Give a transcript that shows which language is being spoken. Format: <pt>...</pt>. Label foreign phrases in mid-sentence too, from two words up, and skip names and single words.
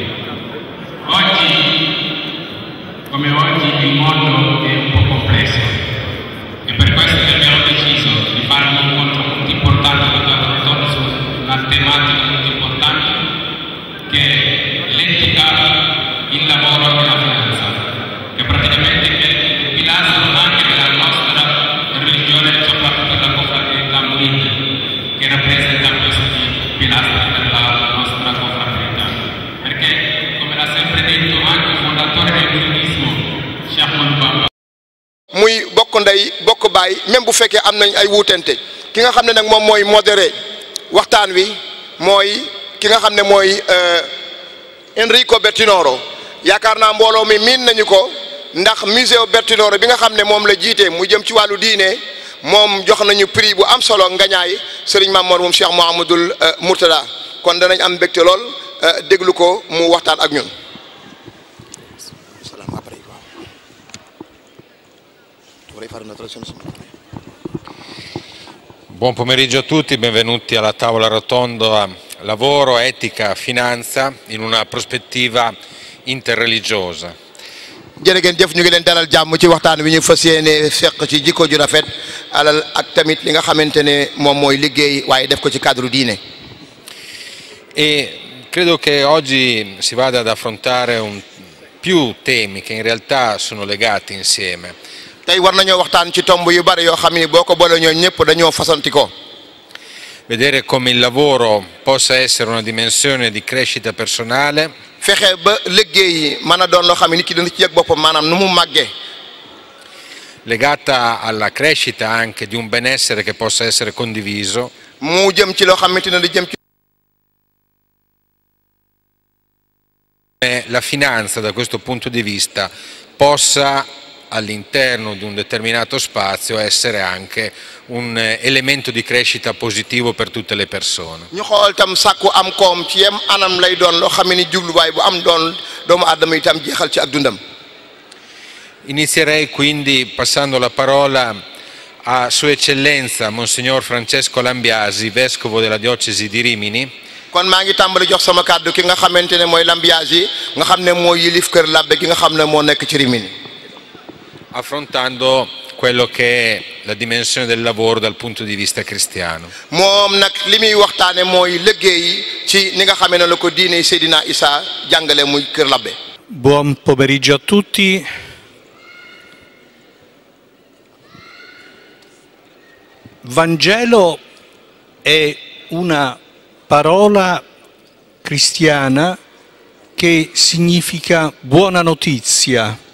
<it>Oggi, come oggi, il mondo è un po' complesso e per questo che abbiamo deciso di fare un incontro molto importante una tematica molto importante che è l'etica, il lavoro e la finanza, che praticamente è il pilastro anche della nostra religione, soprattutto la confraternità Murid, che rappresenta questi pilastri della nostra confraternità. Perché, come l'ha sempre detto anche il fondatore del muridismo, Cheikh Ahmadou Bamba,</it> <wo>muy bokk ndey bokk baay même bu fekkee am nañ ay wuutante ki nga xam ne nag moom mooy modéré waxtaan wi mooy ki nga xam ne mooy Enrico Bertinoro. yaakaar naa mbooloo mi miin nañu ko ndax musée Bertinoro bi nga xam ne moom la jiite mu jëm ci wàllu diine moom jox nañu prix bu am solo ngañaay Serigne Mamor moom Cheikh Mouhamadoul Mourtada kon danañ am mbégte lool déglu ko mu waxtaan ak ñun.</wo> <it>Buon pomeriggio a tutti, benvenuti alla tavola rotonda lavoro, etica, finanza in una prospettiva interreligiosa.</it> <wo>jërë ngeen jëf ñu ngi leen dalal jàmm ci waxtaan wi ñu fas yéene fekk ci jikko ju rafet alal ak tamit li nga xamante ne moom mooy liggéey waaye def ko ci cadre diine.</wo> <it>E credo che oggi si vada ad affrontare più temi che in realtà sono legati insieme.</it> <wo>tey war nañoo waxtaan ci tomb yu bari yoo xam ni boo ko boole ñoo ñëpp dañoo fasanti ko.</wo> <it>Vedere come il lavoro possa essere una dimensione di crescita personale.</it> <wo>fexe ba liggéey mën a doon loo xam ne nit ki dina ci yëg boppam maanaam nu mu màggee.</wo> <it>Legata alla crescita anche di un benessere che possa essere condiviso.</it> <wo>mu jëm ci loo xamante ne di jëm ci.</wo> <it>La finanza da questo punto di vista possa all'interno di un determinato spazio essere anche un elemento di crescita positivo per tutte le persone.</it> <wo>ñu xool tam sàkku am koom ci yem anam lay doon loo xam ne ni jubluwaay bu am doon doomu aadama itam jeexal ci ak dundam.</wo> <it>Inizierei quindi passando la parola a Sua Eccellenza Monsignor Francesco Lambiasi, Vescovo della Diocesi di Rimini.</it> <wo>kon maa ngi tàmbali jox sama kàddu ki nga xamante ne mooy Lambiasi nga xam ne moo yilif kër Labbe gi nga xam ne moo nekk ci Rimini.</wo> <it>Affrontando quello che è la dimensione del lavoro dal punto di vista cristiano.</it> <wo>moom nag li muy waxtaane mooy liggéey ci ni nga xamee ne la ko diine Seydina Issa jàngale muy kër Labbe.</wo> <it>Buon pomeriggio a tutti. Vangelo è una parola cristiana che significa buona notizia.</it>